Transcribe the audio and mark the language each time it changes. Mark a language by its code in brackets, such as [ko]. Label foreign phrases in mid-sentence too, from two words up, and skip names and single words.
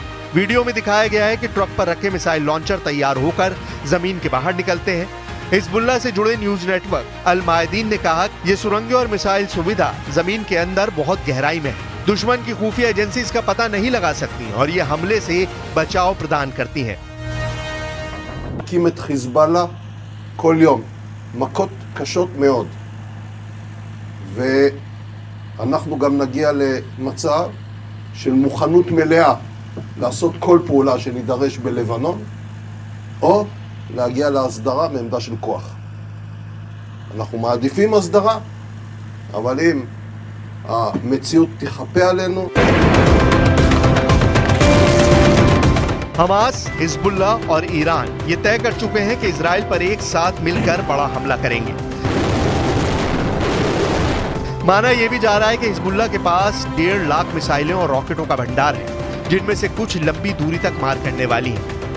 [hi] वीडियो में दिखाया गया है कि ट्रक पर रखे [en] missile launcher [hi] तैयार होकर जमीन के बाहर निकलते हैं। हिजबुल्लाह से जुड़े [en] news network [hi] अल मायदीन ने कहा ये सुरंगें और मिसाइल सुविधा जमीन के अंदर बहुत गहराई में है। दुश्मन की खुफिया एजेंसी इसका पता नहीं लगा सकती और ये हमले से बचाव प्रदान करती हैं। [he] מכים את חיזבאללה כל יום, מכות קשות מאוד. ואנחנו גם נגיע למצב של מוכנות מלאה לעשות כל פעולה שנידרש בלבנון, או להגיע להסדרה מעמדה של כוח. אנחנו מעדיפים הסדרה, אבל אם המציאות תחפה עלינו, [hi] हमास, हिजबुल्लाह और ईरान ये तय कर चुके हैं कि इजराइल पर एक साथ मिलकर बड़ा हमला करेंगे। माना यह भी जा रहा है कि हिजबुल्लाह के पास 1.5 लाख मिसाइलें और रॉकेटों का भंडार है, जिनमें से कुछ लंबी दूरी तक मार करने वाली हैं।